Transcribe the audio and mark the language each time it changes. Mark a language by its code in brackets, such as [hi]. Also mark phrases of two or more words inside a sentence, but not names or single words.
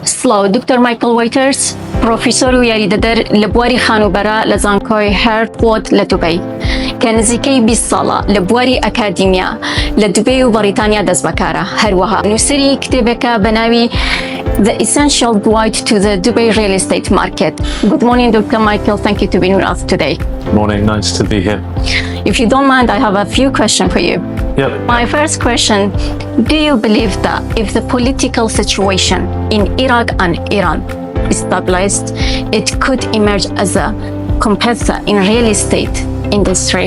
[ckb] سلااو دکتۆر مایکل وایترز پرۆفیسۆر و یاریدەدەر لە بواری خانوبەرە لە زانکۆی هێرتفۆرد لە دوبەی کە نزیکەی 20 ساڵە لە بواری ئەکادیمیا لە دوبەی و بەریتانیا دەست بەکارە. هەروەها نووسری کتێبێکە بە ناوی The Essential Guide to the Dubai Real Estate Market. [en] Good morning, Dr. Michael. Thank you to be with us today. Morning, nice to be here. If you don't mind, I have a few questions for you. Yep. My first question, do you believe that if the political situation in Iraq and Iran is stabilized, it could emerge as a competitor in real estate industry?